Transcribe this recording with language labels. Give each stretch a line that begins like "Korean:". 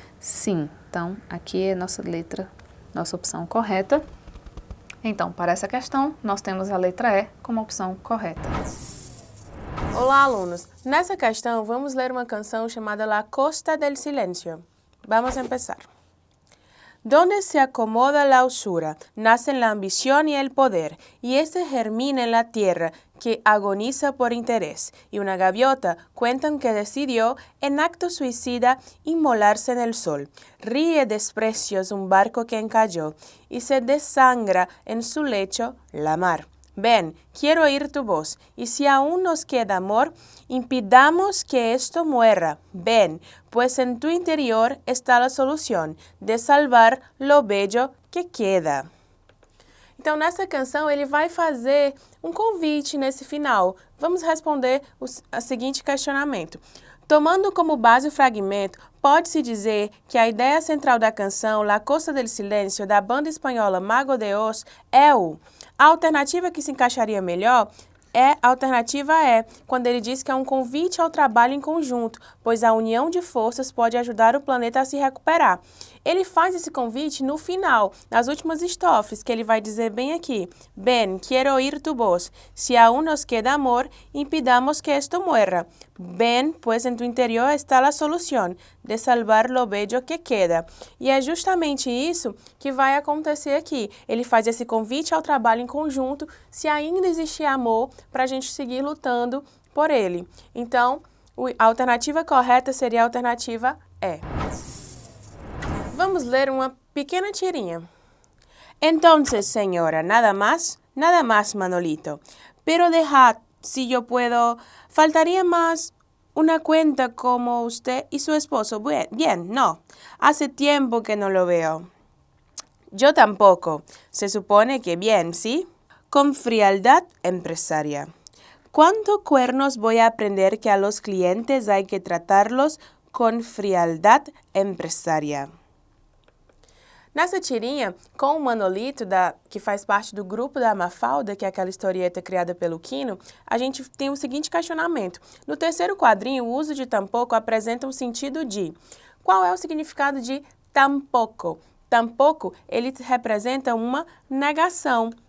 Portuguese: Sim, então aqui é nossa opção correta. Então, para essa questão, nós temos a letra E como opção correta. Olá, alunos! Nessa questão, vamos ler uma canção chamada La Costa del Silencio.
Spanish: Vamos a empezar. Donde se acomoda la usura, nacen la ambición y el poder, y este germina en la tierra que agoniza por interés. Y una gaviota cuentan que decidió, en acto suicida, inmolarse en el sol. Ríe desprecios un barco que encalló, y se desangra en su lecho la mar. Ven, quiero oír tu voz, y si aún nos queda amor, impidamos que esto muera. Ven, pues en tu interior está la solución de salvar lo bello que queda.
Portuguese: Então, nessa canção, ele vai fazer um convite nesse final. Vamos responder o seguinte questionamento. Tomando como base o fragmento, pode-se dizer que a ideia central da canção La Costa del Silencio, da banda espanhola Mago de Oz, é o. A alternativa que se encaixaria melhor é a alternativa E, quando ele diz que é um convite ao trabalho em conjunto, pois a união de forças pode ajudar o planeta a se recuperar. Ele faz esse convite no final, nas últimas estrofes, que ele vai dizer bem aqui:
Spanish: Ven, quiero oír tu voz. Si aún nos queda amor, impidamos que esto muera. Ven, pues en tu interior está la solución de salvar lo bello que queda.
Portuguese: E é justamente isso que vai acontecer aqui. Ele faz esse convite ao trabalho em conjunto, se ainda existir amor, para a gente seguir lutando por ele. Então, a alternativa correta seria a alternativa E. Vamos ler uma pequena tirinha.
Spanish: Entonces, señora, nada más Manolito. Pero dejad, si yo puedo, faltaría más una cuenta como usted y su esposo. Bien, no. Hace tiempo que no lo veo. Yo tampoco. Se supone que bien, ¿sí? Con frialdad empresaria. ¿Cuántos cuernos voy a aprender que a los clientes hay que tratarlos con frialdad empresaria?
Portuguese: Nessa tirinha, com o Manolito, que faz parte do grupo da Mafalda, que é aquela historieta criada pelo Quino, a gente tem o seguinte questionamento. No terceiro quadrinho, o uso de tampouco apresenta um sentido de. Qual é o significado de tampouco? Tampouco, ele representa uma negação.